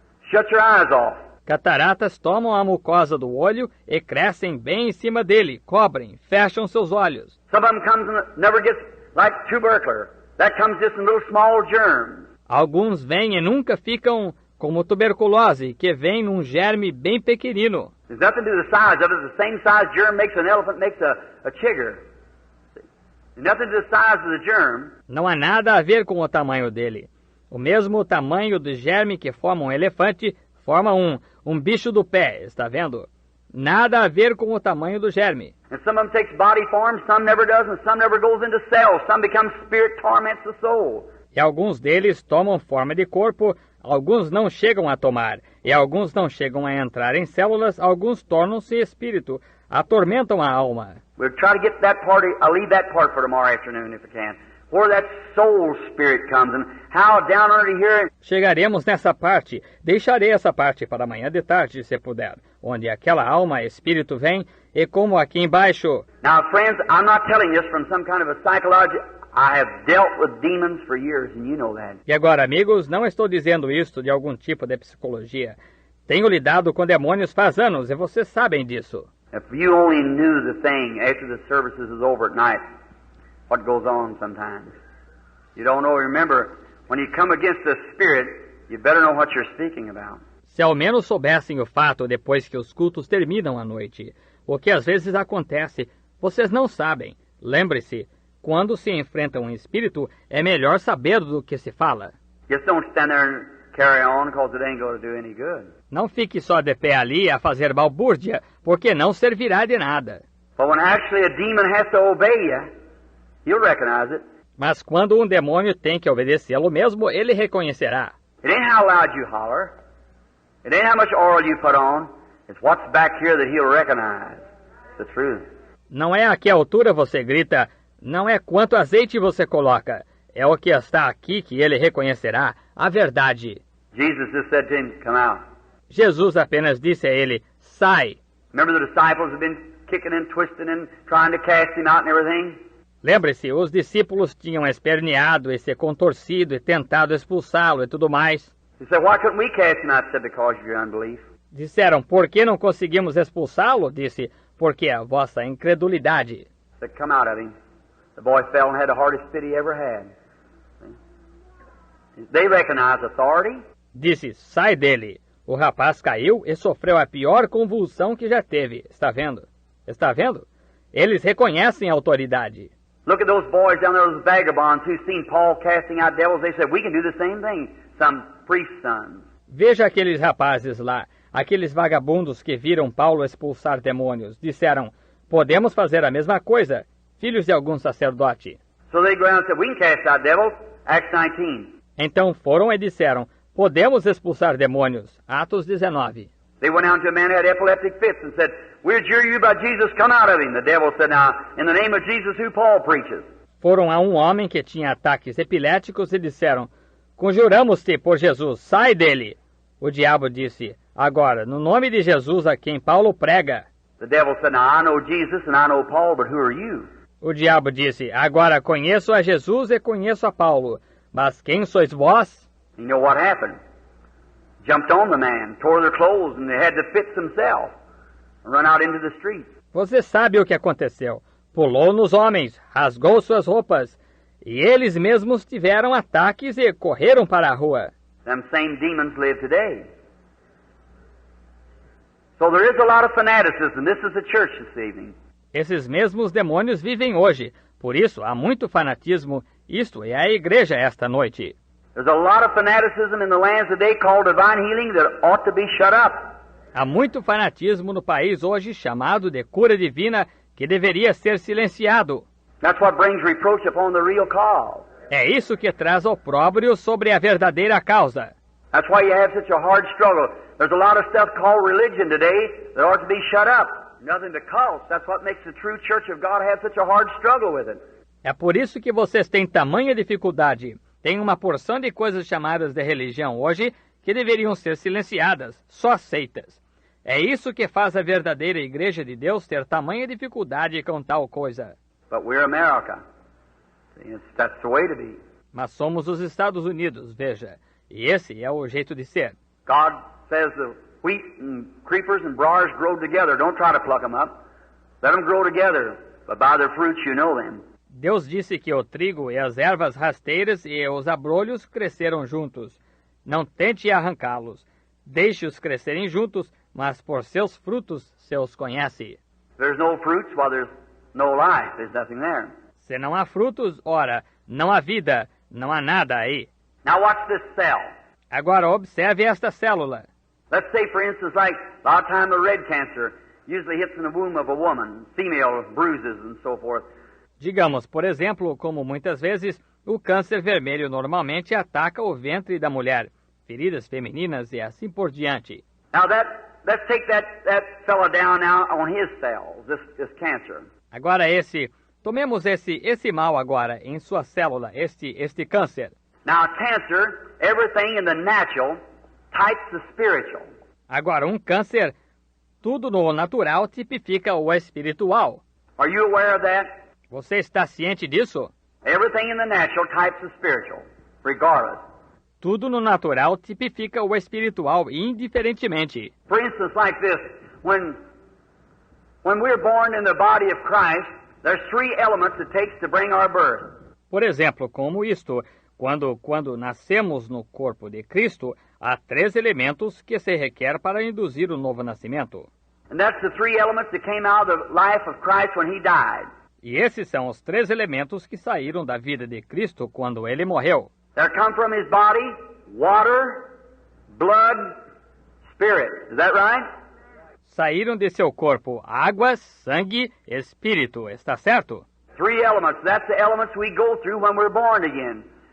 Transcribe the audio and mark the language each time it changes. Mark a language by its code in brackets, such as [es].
[en] Shuts your eyes off. [pt] Cataratas tomam a mucosa do olho e crescem bem em cima dele, cobrem, fecham seus olhos. [en] Some of them comes and never gets like tubercular. That comes just in little small germs. [pt] Alguns vêm e nunca ficam como tuberculose, que vem num germe bem pequenino. [en] There's nothing to do with the size of it. The same size germ makes an elephant, makes a chigger. There's nothing to do with the size of the germ. [pt] Não há nada a ver com o tamanho dele. O mesmo tamanho do germe que forma um elefante forma um bicho do pé, está vendo? Nada a ver com o tamanho do germe. [en] And some of them takes body form, some never does, and some never goes into cells. Some becomes spirit, torments the soul. [pt] E alguns deles tomam forma de corpo, alguns não chegam a tomar, e alguns não chegam a entrar em células, alguns tornam-se espírito, atormentam a alma. [en] We'll try to get that part, I'll leave that part for tomorrow afternoon if I can. Where that soul spirit comes and how down under here... [pt] Chegaremos nessa parte, deixarei essa parte para amanhã de tarde, se puder, onde aquela alma, espírito vem, e como aqui embaixo... [en] Now friends, I'm not telling this from some kind of a psychology... I have dealt with demons for years, and you know that. [pt] E agora, amigos, não estou dizendo isto de algum tipo de psicologia. Tenho lidado com demônios faz anos, e vocês sabem disso. [en] If you only knew the thing after the services is over at night, what goes on sometimes. You don't know, remember, when you come against the Spirit, you better know what you're speaking about. [pt] Se ao menos soubessem o fato depois que os cultos terminam à noite, o que às vezes acontece, vocês não sabem. Lembre-se, quando se enfrenta um espírito, é melhor saber do que se fala. [en] Just don't stand there and carry on, because it ain't going to do any good. [pt] Não fique só de pé ali a fazer balbúrdia, porque não servirá de nada. [en] But when actually a demon has to obey you, you'll recognize it. [pt] Mas quando um demônio tem que obedecê-lo mesmo, ele reconhecerá. [en] It ain't how loud you holler. It ain't how much oil you put on. It's what's back here that he'll recognize. The truth. [pt] Não é a que altura você grita, não é quanto azeite você coloca. É o que está aqui que ele reconhecerá, a verdade. [en] Jesus just said to him, come out. [pt] Jesus apenas disse a ele, sai. [en] Remember the disciples have been kicking and twisting and trying to cast him out and everything? [pt] Lembre-se, os discípulos tinham esperneado e se contorcido e tentado expulsá-lo e tudo mais. [en] He said, why couldn't we cast him out? He said, because of your unbelief. [pt] Disseram, por que não conseguimos expulsá-lo? Disse, porque a vossa incredulidade. [en] He said, come out of him. The boy fell and had the hardest fit he ever had. See? They recognize authority. [pt] Disse, sai dele. O rapaz caiu e sofreu a pior convulsão que já teve. Está vendo? Está vendo? Eles reconhecem a autoridade. [en] Look at those boys down there, those vagabonds who seen Paul casting out devils. They said, we can do the same thing. Some priest's sons. [pt] Veja aqueles rapazes lá, aqueles vagabundos que viram Paulo expulsar demônios. Disseram, podemos fazer a mesma coisa, filhos de algum sacerdote. [en] So they go around and said, we can cast out devils. Acts 19. [pt] Então foram e disseram, podemos expulsar demônios. Atos 19. [en] They went out to a man who had epileptic fits and said, we adjure you by Jesus, come out of him. The devil said, now, in the name of Jesus, who Paul preaches. [pt] Foram a um homem que tinha ataques epiléticos e disseram, conjuramos-te por Jesus, sai dele. O diabo disse, agora, no nome de Jesus a quem Paulo prega. [en] The devil said, now, I know Jesus and I know Paul, but who are you? [pt] O diabo disse, agora conheço a Jesus e conheço a Paulo, mas quem sois vós? [en] You know what happened? jumped on the man, tore their clothes, and they had to fix themselves and run out into the street. [pt] Você sabe o que aconteceu. Pulou nos homens, rasgou suas roupas, e eles mesmos tiveram ataques e correram para a rua. [en] Them same demons live today. So there is a lot of fanaticism. This is the church this evening. [pt] Esses mesmos demônios vivem hoje. Por isso, há muito fanatismo. Isto é a igreja esta noite. [en] There's a lot of fanaticism in the lands today called divine healing that ought to be shut up. [pt] Há muito fanatismo no país hoje chamado de cura divina que deveria ser silenciado. [en] That's what brings reproach upon the real cause. [pt] É isso que traz opróbrio sobre a verdadeira causa. [en] That's why you have such a hard struggle. There's a lot of stuff called religion today that ought to be shut up. Nothing but cults. That's what makes the true church of God have such a hard struggle with it. [pt] É por isso que vocês têm tamanha dificuldade. Tem uma porção de coisas chamadas de religião hoje que deveriam ser silenciadas, só aceitas. É isso que faz a verdadeira igreja de Deus ter tamanha dificuldade com tal coisa. [en] But we're America. That's the way to be. [pt] Mas somos os Estados Unidos, veja. E esse é o jeito de ser. [en] God says the wheat and creepers and briars grow together. Don't try to pluck them up. Let them grow together. But by their fruits you know them. [pt] Deus disse que o trigo e as ervas rasteiras e os abrolhos cresceram juntos. Não tente arrancá-los. Deixe-os crescerem juntos, mas por seus frutos se os conhece. [en] There's no fruits, well, there's no life. There's nothing there. [pt] Se não há frutos, ora, não há vida, não há nada aí. [en] Now watch this cell. [pt] Agora observe esta célula. [en] Let's say, for instance, like a lot of time the red cancer usually hits in the womb of a woman, female bruises and so forth. [pt] Digamos, por exemplo, como muitas vezes o câncer vermelho normalmente ataca o ventre da mulher, feridas femininas e assim por diante. [en] Now let's take that fella down now on his cells, this cancer. [pt] Agora tomemos esse mal agora em sua célula, este câncer. [en] Now cancer, everything in the natural types the spiritual. [pt] Agora câncer, tudo no natural tipifica o espiritual. [en] Are you aware of that? [pt] Você está ciente disso? [en] Everything in the natural types the spiritual, regardless. [pt] Tudo no natural tipifica o espiritual, indiferentemente. [en] For instance, like this, when we're born in the body of Christ, there's three elements it takes to bring our birth. [pt] Por exemplo, como isto, quando nascemos no corpo de Cristo, há 3 elementos que se requer para induzir o novo nascimento. [en] And that's the three elements that came out of the life of Christ when he died. [pt] E esses são os 3 elementos que saíram da vida de Cristo quando ele morreu. [en] There come from his body water, blood, spirit. Is that right? [pt] Saíram de seu corpo água, sangue, espírito. Está certo? [en] 3 elements. That's the elements we go through when we're born again.